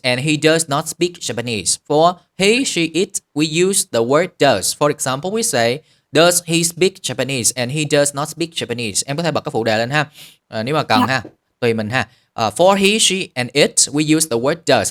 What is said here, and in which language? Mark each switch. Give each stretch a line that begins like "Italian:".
English: And he does not speak Japanese. For he, she, it, we use the word does. For example, we say, does he speak Japanese? And he does not speak Japanese.
Vietnamese: Em có thể bật cái phụ đề lên ha, nếu mà cần ha, tùy mình ha.
English: For he, she, and it, we use the word does.